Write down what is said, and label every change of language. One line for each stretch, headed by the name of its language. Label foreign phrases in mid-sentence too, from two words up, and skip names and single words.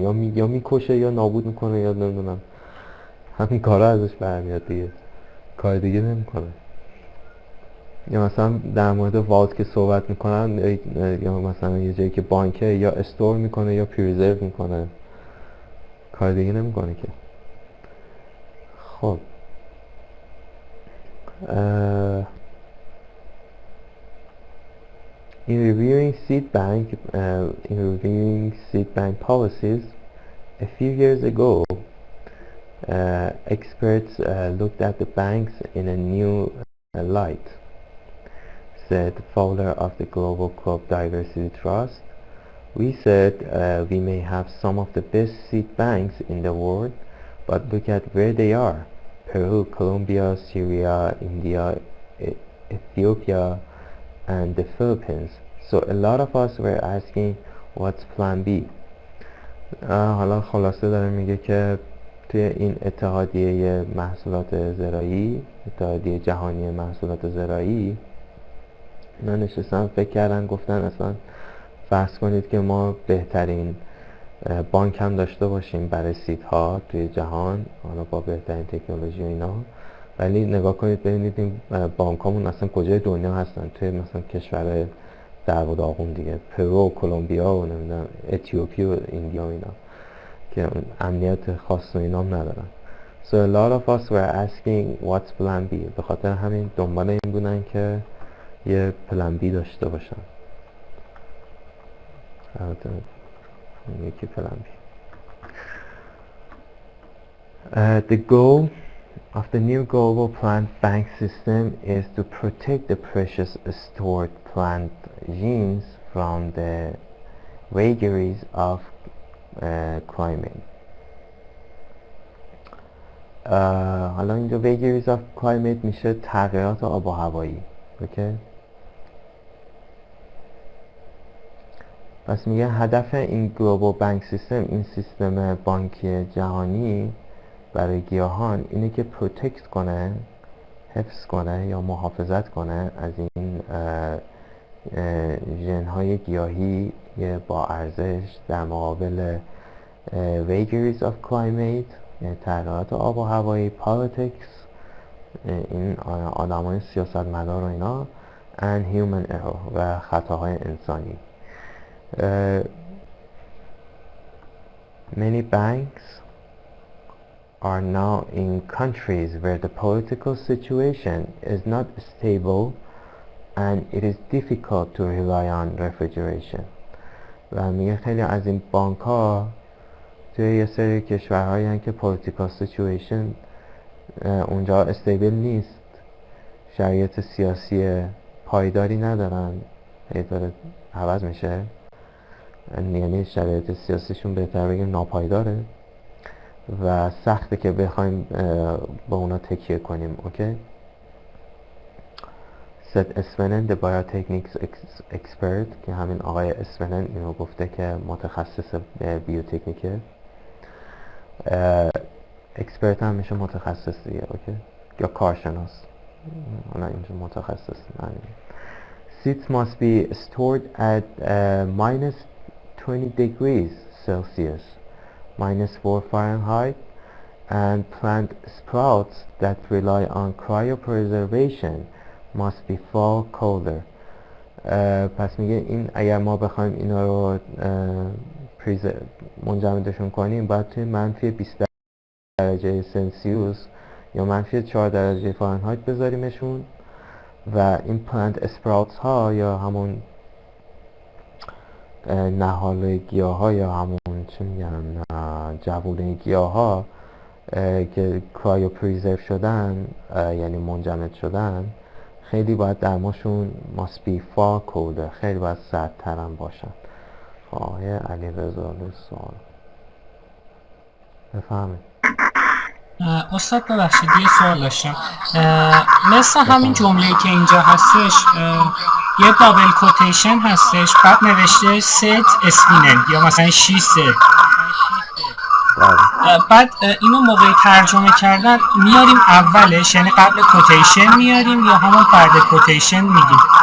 Persian: یا میکشه یا نابود میکنه یا نمیدونم، همین کارا ازش برمیاد دیگه، کار دیگه نمیکنه. یا مثلا در مورد والت که صحبت میکنن، یا مثلا یه جایی که بانکه یا استور میکنه یا پریزرو میکنه، کار دیگه نمیکنه که.
English: خب in reviewing seed bank policies a few years ago, experts looked at the banks in a new light, said founder of the Global Crop Diversity Trust. We said we may have some of the best seed banks in the world, but look at where they are: Peru, Colombia, Syria, India, Ethiopia, and the Philippines. So a lot of us were asking what's plan B.
Persian: حالا خلاصه داره میگه که توی این اتحادیه محصولات زراعی، اتحادیه جهانی محصولات زراعی، اینا نشستن فکر کردن گفتن اصلا فرض کنید که ما بهترین بانک هم داشته باشیم برای سیدها توی جهان، حالا با بهترین تکنولوژی و اینا، ولی نگاه کنید ببینید این بانکامون اصلا کجای دنیا هستن، توی مثلا کشور در و داغون دیگه، پرو و کلمبیا و نمیدونم اتیوپی و ایندیا و اینا که امنیت خاص و اینا هم ندارن.
English: So a lot of us were asking what's plan B.
Persian: به خاطر همین دنبال این بودن که یه
English: plan B
Persian: داشته باشن. یکی
English: plan B. The goal of the new global plant bank system is to protect the precious stored plant genes from the vagaries of climate.
Persian: حالا اینجا
English: vagaries of climate
Persian: میشه تغییرات آب و هوایی. اوکی؟ پس میگه هدف این
English: global bank system،
Persian: این سیستم بانکی جهانی برای گیاهان اینه که پروتکت کنه، حفظ کنه یا محافظت کنه از این ژن‌های گیاهی با ارزش در مقابل
English: vagaries of climate،
Persian: یعنی تغییرات آب و هوایی، politics، این آدمای سیاستمدار و اینا،
English: and human error
Persian: و خطاهای انسانی.
English: Many banks are now in countries where the political situation is not stable and it is difficult to rely on refrigeration.
Persian: و میگه خیلی از این بانک ها توی یه سری کشورهایی هستن که
English: political situation
Persian: اونجا استیبل نیست، شرایط سیاسی پایداری ندارن، هی داره عوض میشه، یعنی شرایط سیاسیشون بهتر بگیم ناپایداره و سخته که بخوایم با اونا تکیه کنیم. اوکی؟
English: سد اسفنن the biotechnics expert،
Persian: که همین آقای اسفنن اینو گفته که متخصص بیوتکنیکه، اکسپرت هم میشه متخصص دیگه. اوکی؟ یا کارشناس، حالا اینجا متخصص معنی.
English: Seeds must be stored at minus 20 degrees Celsius, minus 4 Fahrenheit, and plant sprouts that rely on cryopreservation must be far colder.
Persian: پس میگه این اگر ما بخوایم اینا رو منجمدشون کنیم باید توی منفی 20 درجه سلسیوس یا منفی 4 درجه فارنهایت بذاریمشون و این
English: plant sprouts
Persian: ها یا همون نهال گیاه ها یا همون چه میگن جوونه گیاه ها که
English: cryo preserve
Persian: شدن یعنی منجمد شدن، خیلی باید درماشون
English: must be far colder،
Persian: خیلی باید سردتر هم باشن. آقای علیرضا سوال بفهمید. استاد ببخشید یه سوال داشتم. مثل همین جمله‌ای که اینجا هستش یه
English: double quotation
Persian: هستش، بعد نوشته ست اسپینن یا مثلا
English: she said,
Persian: بعد اینو موقع ترجمه کردن میاریم اولش، یعنی قبل کوتیشن میاریم یا همون بعد کوتیشن میگیم؟